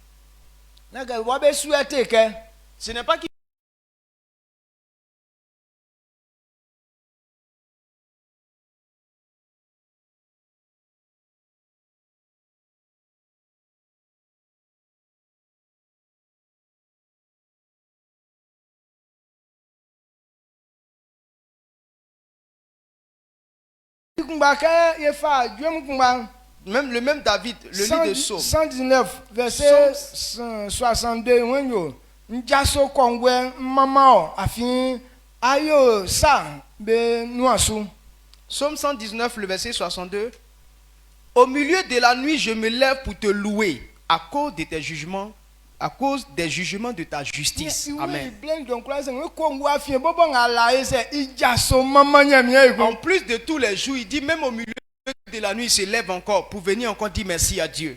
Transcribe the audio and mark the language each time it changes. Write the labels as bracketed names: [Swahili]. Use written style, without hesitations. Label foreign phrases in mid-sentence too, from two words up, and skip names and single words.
[French] Ce n'est pas qu'il même le même David, le livre de Psaume 119, verset 62. [Baoulé] Njaso kongwe mama afin ayo sa be nuasu. [French] Psaume 119, le verset 62. Au milieu de la nuit, je me lève pour te louer à cause de tes jugements, à cause des jugements de ta justice. Amen. En plus de tous les jours, il dit même au milieu de la nuit, il se lève encore pour venir encore dire merci à Dieu.